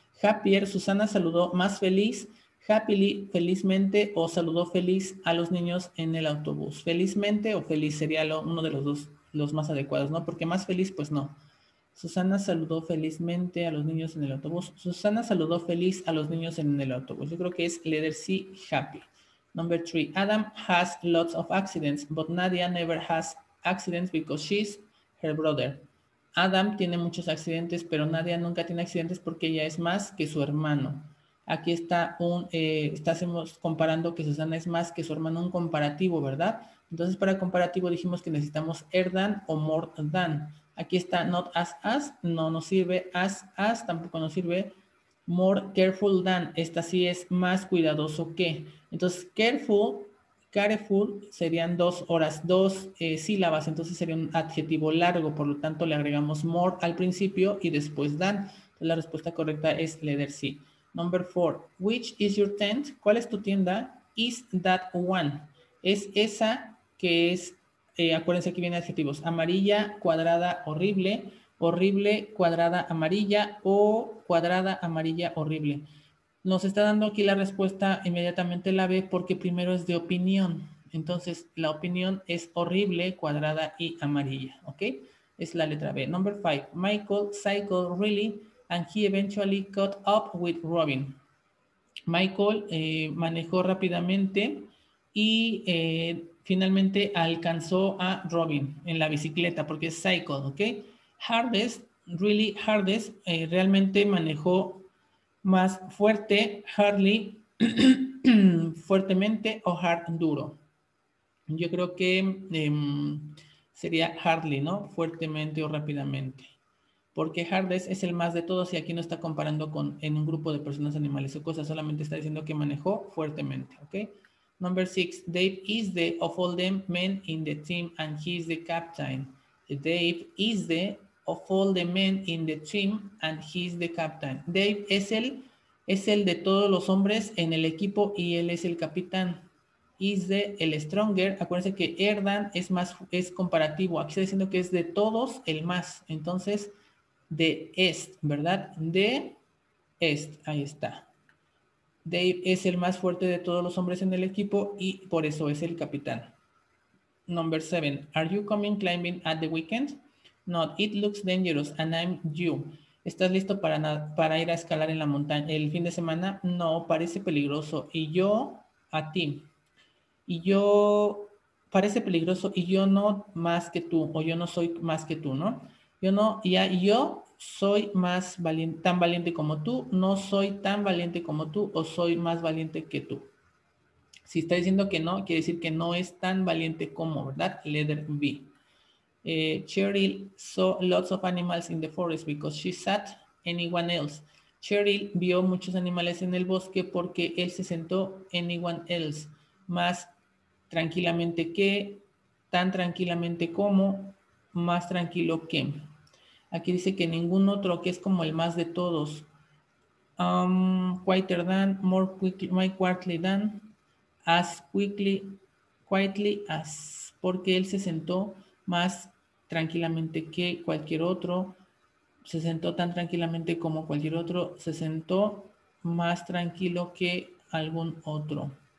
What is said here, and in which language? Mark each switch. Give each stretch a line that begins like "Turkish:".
Spanish: Happier, Susana saludó más feliz, happily, felizmente, o saludó feliz a los niños en el autobús. Felizmente o feliz sería uno de los dos, los más adecuados, ¿no? Porque más feliz, pues no. Susana saludó felizmente a los niños en el autobús. Susana saludó feliz a los niños en el autobús. Yo creo que es letter C, happy.
English: Number 3, Adam has lots of accidents, but Nadia never has accidents because she's her brother.
Spanish: Adam tiene muchos accidentes, pero Nadia nunca tiene accidentes porque ella es más que su hermano. Aquí está estamos comparando que Susana es más que su hermano, un comparativo, ¿verdad? Entonces, para comparativo dijimos que necesitamos than o more than. Aquí está not as, no nos sirve. As, tampoco nos sirve.
English: More careful than,
Spanish: esta sí es más cuidadoso que. Entonces, careful serían 2 horas, 2 sílabas, entonces sería un adjetivo largo, por lo tanto le agregamos more al principio y después than. Entonces, la respuesta correcta es letter C.
English: Number 4, which is your tent?
Spanish: ¿Cuál es tu tienda?
English: Is that one?
Spanish: Es esa que es, acuérdense que vienen adjetivos, amarilla, cuadrada, horrible, horrible, cuadrada, amarilla o cuadrada, amarilla, horrible. Nos está dando aquí la respuesta inmediatamente la B porque primero es de opinión. Entonces, la opinión es horrible, cuadrada y amarilla, ¿ok? Es la letra B.
English: Number 5. Michael cycled really and he eventually caught up with Robin.
Spanish: Michael manejó rápidamente y finalmente alcanzó a Robin en la bicicleta porque es cycle, ¿ok? Hardest, realmente manejó más fuerte, hardly, fuertemente o hard, duro. Yo creo que sería hardly, ¿no? Fuertemente o rápidamente. Porque hardest es el más de todos y aquí no está comparando en un grupo de personas, animales o cosas, solamente está diciendo que manejó fuertemente, ¿ok?
English: Number 6, Dave is the of all the men in the team and he is the captain. Dave is the of all the men in the team and he is the captain.
Spanish: Dave es el de todos los hombres en el equipo y él es el capitán. Is the el stronger. Acuérdense que Erdan es comparativo. Aquí está diciendo que es de todos el más. Entonces, de est, ¿verdad? De est, ahí está. Dave es el más fuerte de todos los hombres en el equipo y por eso es el capitán. Number 7.
English: Are you coming climbing at the weekend? Not. It looks dangerous and I'm you.
Spanish: ¿Estás listo para ir a escalar en la montaña el fin de semana? No, parece peligroso. Y yo a ti. Y yo parece peligroso y yo no más que tú o yo no soy más que tú, ¿no? Yo no, yo soy más valiente, tan valiente como tú, no soy tan valiente como tú o soy más valiente que tú. Si está diciendo que no, quiere decir que no es tan valiente como, ¿verdad? Letter B.
English: Cheryl saw lots of animals in the forest because she sat anyone else.
Spanish: Cheryl vio muchos animales en el bosque porque él se sentó
English: anyone else.
Spanish: Más tranquilamente que, tan tranquilamente como, más tranquilo que. Aquí dice que ningún otro, que es como el más de todos.
English: Quieter than, more quickly than, as quietly as,
Spanish: porque él se sentó más tranquilamente que cualquier otro, se sentó tan tranquilamente como cualquier otro, se sentó más tranquilo que algún otro.